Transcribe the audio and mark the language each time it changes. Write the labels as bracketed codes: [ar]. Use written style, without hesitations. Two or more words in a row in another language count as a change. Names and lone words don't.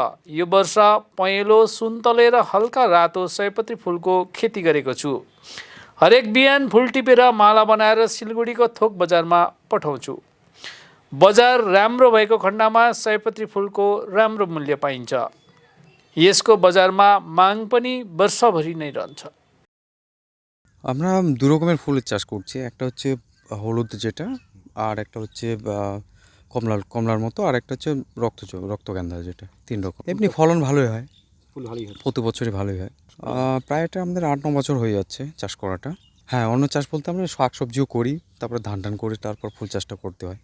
[ne] यो वर्ष पहेँलो सुन्तले र हल्का रातो सयपत्री फुलको खेती गरेको छु। हरेक बिहान फुल टिपेर माला बनाएर सिलगढीको थोक बजारमा पठाउँछु। बजार राम्रो भएको खण्डमा सयपत्री फुलको राम्रो मूल्य पाइन्छ। यसको बजारमा माग पनि वर्षभरि नै रहन्छ। [bn] আমরা দু রকমের ফুলের চাষ করছি। একটা হচ্ছে হলুদ যেটা, আর একটা হচ্ছে কমলার মতো, আর একটা হচ্ছে রক্তগন্ধা যেটা। 3 রকম। এমনি ফলন ভালোই হয়, ফুল ভালোই হয়, প্রতি বছরই ভালোই হয়। প্রায় এটা আমাদের 8-9 বছর হয়ে যাচ্ছে চাষ করাটা। হ্যাঁ, অন্য চাষ বলতে আমরা শাকসবজিও করি, তারপরে ধান করি, তারপর ফুল চাষটা করতে হয়।